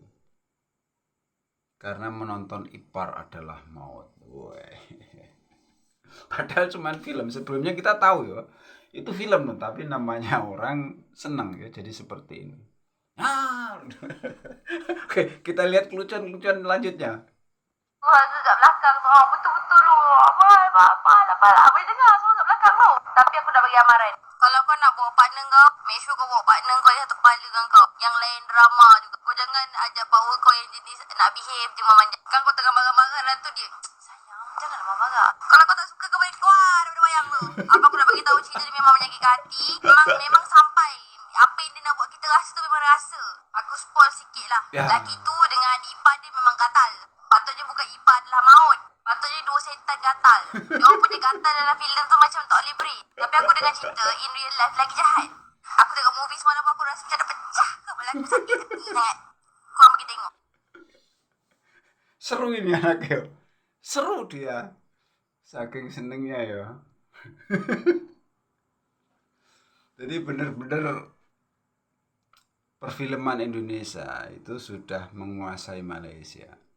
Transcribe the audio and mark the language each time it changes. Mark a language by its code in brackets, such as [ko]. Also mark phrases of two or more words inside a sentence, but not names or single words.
[id] Karena menonton Ipar Adalah Maut. Weh. Padahal cuman film. Sebelumnya kita tahu ya, itu film loh, tapi namanya orang senang ya jadi seperti ini. Oke, kita lihat kelucuan lanjutnya. [ms] Suara kat belakang tu. Betul-betul lu. Apa. Boleh dengar suara kat belakang tu. Tapi aku dah bagi amaran. Kalau kau nak bawa partner kau, [en] make sure [ms] kau bawa partner kau yang satu kepala dengan kau. Yang lain drama juga. Kau jangan ajak power kau yang jenis nak behave dia manja. Kan kau tengah marah-marah dan tu dia, sayang, janganlah marah-marah. Kalau kau tak suka, kau boleh keluar daripada wayang tu. Aku nak bagi tahu cerita dia memang menyakitkan hati. Memang sampai. Apa yang dia nak buat kita rasa tu memang rasa. Aku spoil sikit lah. Ya. Lelaki tu dengan adik ipar dia memang gatal. Patutnya bukan Ipar Adalah Maut. Patutnya dua setan gatal. Diorang punya gatal dalam filem tu macam tak boleh breathe. Tapi aku dengar cerita [en] in real life [ms] lagi jahat. Aku tengok movie semalam aku rasa macam nak pecah ke kepala aku, sakit hati sangat. Korang pergi tengok. [id] Seru ini anaknya. Seru dia. Saking senengnya ya. Jadi benar-benar perfilman Indonesia itu sudah menguasai Malaysia.